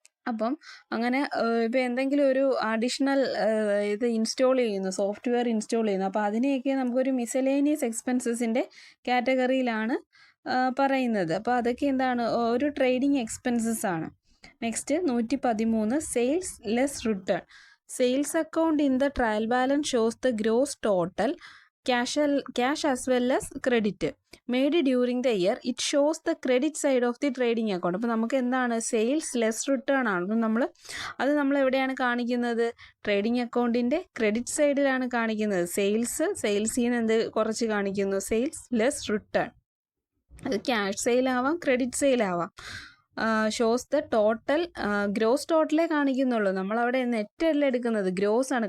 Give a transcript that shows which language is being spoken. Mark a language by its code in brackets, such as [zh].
[ml] അപ്പം അങ്ങനെ ഇപ്പോൾ എന്തെങ്കിലും ഒരു അഡീഷണൽ ഇത് ഇൻസ്റ്റാൾ ചെയ്യുന്നു, സോഫ്റ്റ്വെയർ ഇൻസ്റ്റാൾ ചെയ്യുന്നു, അപ്പോൾ അതിനെയൊക്കെ നമുക്കൊരു മിസലേനിയസ് എക്സ്പെൻസസിൻ്റെ കാറ്റഗറിയിലാണ് പറയുന്നത്. അപ്പോൾ അതൊക്കെ എന്താണ്? ഒരു ട്രേഡിംഗ് എക്സ്പെൻസസ് ആണ്. Next 113, sales less return. [en] Sales account in the trial balance shows the gross total cash as well as credit made during the year. It shows the credit side of the trading account. [ml] അപ്പോൾ നമുക്ക് എന്താണ്? Sales less return ആണ്. അപ്പം നമ്മൾ എവിടെയാണ് കാണിക്കുന്നത്? Trading അക്കൗണ്ടിൻ്റെ credit സൈഡിലാണ് കാണിക്കുന്നത്. സെയിൽസിൽ നിന്ന് എന്ത് കുറച്ച് കാണിക്കുന്നു? Sales less return. അത് ക്യാഷ് സെയിൽ ആവാം, ക്രെഡിറ്റ് സെയിൽ ആവാം. [en] shows the total, [ml] gross ടോട്ടലേ കാണിക്കുന്നുള്ളൂ. നമ്മളവിടെ നെറ്റല്ല എടുക്കുന്നത്, ഗ്രോസ് ആണ്.